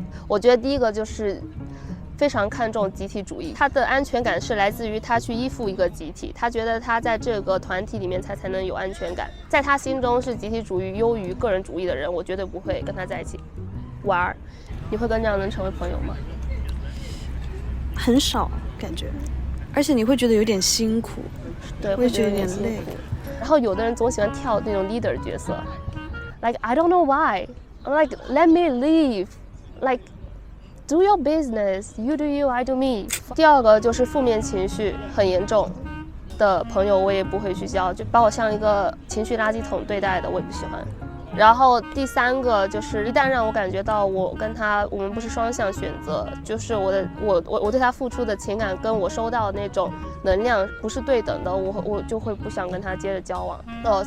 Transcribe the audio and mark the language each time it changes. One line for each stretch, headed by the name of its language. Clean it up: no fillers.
Chinese: 我觉得第一个就是非常看重集体主义，他的安全感是来自于他去依附一个集体，他觉得他在这个团体里面才能有安全感，在他心中是集体主义优于个人主义的人，我绝对不会跟他在一起玩。你会跟这样的人成为朋友吗？很少感觉，而且你会觉得有点辛苦，对，会觉得有点累。然后有的人总喜欢跳那种 leader 角色 ，
English: like I don't know why， I'm like let me leave， like do your business， you do you， I do me。
Chinese: 第二个就是负面情绪很严重的朋友，我也不会去交，就把我像一个情绪垃圾桶对待的，我也不喜欢。然后第三个就是一旦让我感觉到我们不是双向选择，就是我对他付出的情感跟我收到的那种能量不是对等的，我就会不想跟他接着交往。